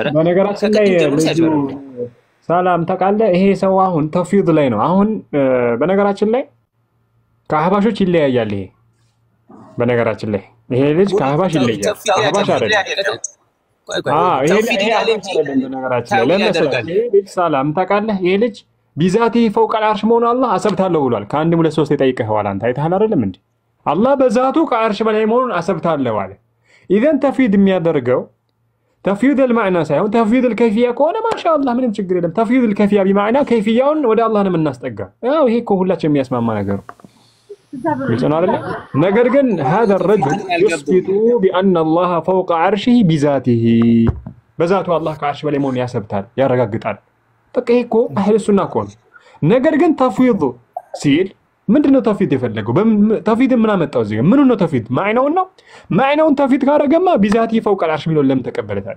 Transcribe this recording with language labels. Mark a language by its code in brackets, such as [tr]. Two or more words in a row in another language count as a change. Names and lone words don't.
[am] በነገራችን ላይ ሰላም ተቃለ ይሄ ሰው አሁን ተፍዊድ ላይ ነው። አሁን በነገራችን ላይ ከአህባሾች ይለያያል። ይሄ በነገራችን ላይ ይሄ ልጅ ከአህባሽ ይለያል። አህባሽ አይደለም። ይሄ ልጅ ሰላም ታውቃለህ? ይሄ ልጅ [ar] بذاته فوق العرش [am] መሆኑ አላህ አሰብታለሁ ብሏል። ከአንድ ሁለት ሶስት የጠይቀኸዋል አንተ አይተሃል አይደለም እንዴ? አላህ በዛቱ ከአርሽ በላይ መሆኑን አሰብታለሁ አለ። ኢዘን ተፍዊድ የሚያደርገው [ar] تفويض المعنى [am] ሳይሆን [ar] تفويض الكيفية [am] ከሆነ ማሻአላህ ምንም ችግር የለም። [ar] تفويض الكيفية بمعنى [am] ከይፊያውን ወደ አላህ ነው የምናስጠጋ። ያው ይሄ እኮ ሁላችን የሚያስማማ ነገር ነው። ነገር ግን [ar] هذا الرجل يثبت بأن الله فوق عرشه بذاته [am] በዛቱ አላህ ከአርሽ በላይ መሆኑን ያሰብታል ያረጋግጣል። በቃ ይሄ እኮ [ar] أهل السنة [am] እኮ ነው። ነገር ግን ተፍዊድ ሲል ምንድነው ተፍዊድ የፈለገው? ተፍዊድ ምን አመጣው እዚህ? ምኑ ነው ተፍዊድ? ማዕናውን ነው። ማዕናውን ተፍዊድ ካረገማ [ar] بذاته فوق العرش [am] ሚለው ለምን ተቀበለ ታዲያ?